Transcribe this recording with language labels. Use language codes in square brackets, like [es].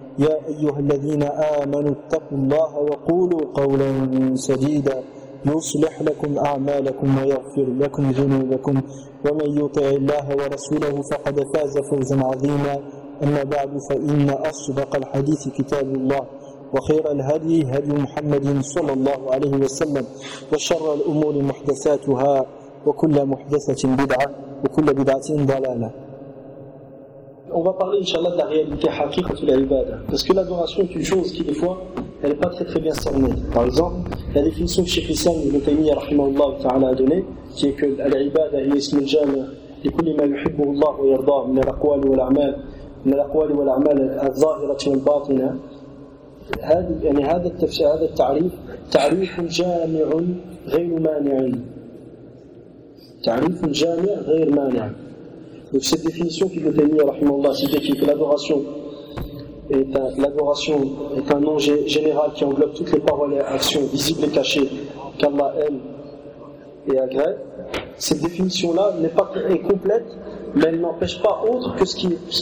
[ar] يا أيها الذين آمنوا اتقوا الله وقولوا قولا سديدا يصلح لكم أعمالكم ويغفر لكم ذنوبكم ومن يطع الله ورسوله فقد فاز فوزا عظيما. أما بعد فإن أصدق الحديث كتاب الله وخير الهدي هدي محمد صلى الله عليه وسلم وشر الأمور محدثاتها وكل محدثة بدعة وكل بدعة ضلالة. [fr] On va parler, inshallah, de la réalité haqiqa de l'ibada. Parce que l'adoration est une chose qui, des fois, elle n'est pas très très bien cernée. Par exemple, la définition que Cheikh Islam Ibn Taymiyyah, rahimahullah ta'ala, a donnée, qui est que l'ibada, il est le jama, et qu'il est le hibbu Allah wa yarda, [ar] min al-aqwali wa l'a'mal, min al-aqwali wa l'a'mal, al-zahirati wa al-batina. هذا التعريف تعريف جامع غير مانع. تعريف جامع غير مانع. [fr] Donc cette définition qu'il détenait, rahimallah, c'était que l'adoration est un nom général qui englobe toutes les paroles et actions visibles et cachées qu'Allah aime et agrée. Cette définition-là n'est pas incomplète, mais elle n'empêche pas autre que ce qui est.